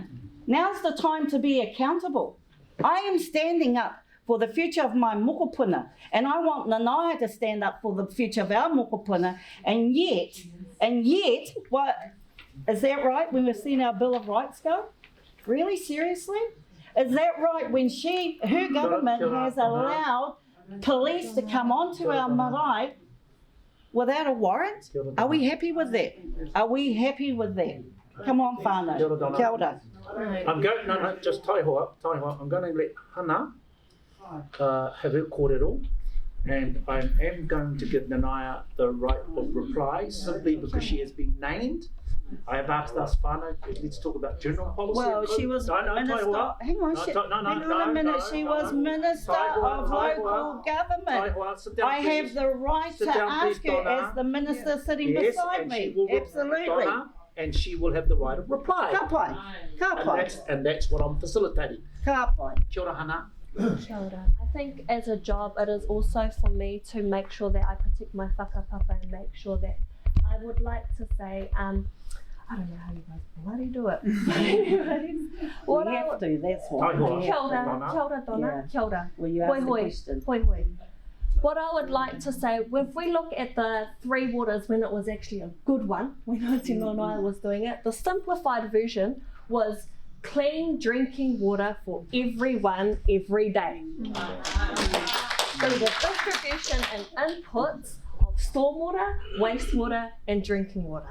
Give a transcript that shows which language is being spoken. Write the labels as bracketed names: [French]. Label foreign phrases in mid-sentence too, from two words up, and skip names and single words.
[English] Now's the time to be accountable. I am standing up for the future of my mokopuna, and I want Nanaia to stand up for the future of our mokopuna, and yet, what, is that right when we've seen our Bill of Rights go? Really, seriously? Is that right when her government has allowed police to come onto our marae without a warrant? Are we happy with that? Are we happy with that? Come on, [Māori] whānau. Kia ora. [English] Just tai hoa. I'm going to let Hana have her kōrero, and I am going to give Nanaia the right of reply simply because she has been named. I have asked us, whānau, let's talk about general policy. Well, she was minister. Hang on a minute. She was minister of local government. I have the right to ask her as the minister sitting beside me. Absolutely. And she will have the right of reply. [Māori] Ka pai. [English] And that's what I'm facilitating. [Māori] Ka pai. Kia ora, Hana. Kia ora. [English] I think as a job, it is also for me to make sure that I protect my whakapapa and make sure that I would like to say, I don't know how you guys bloody do it. We have to, that's why. [Māori] Kia ora, Donna. Kia ora. [English] Will you ask the question? [Māori] Hoi. [English] What I would like to say, if we look at the Three Waters when it was actually a good one, when Auntie Nanaia was doing it, the simplified version was clean drinking water for everyone, every day. So the distribution and inputs of stormwater, wastewater and drinking water.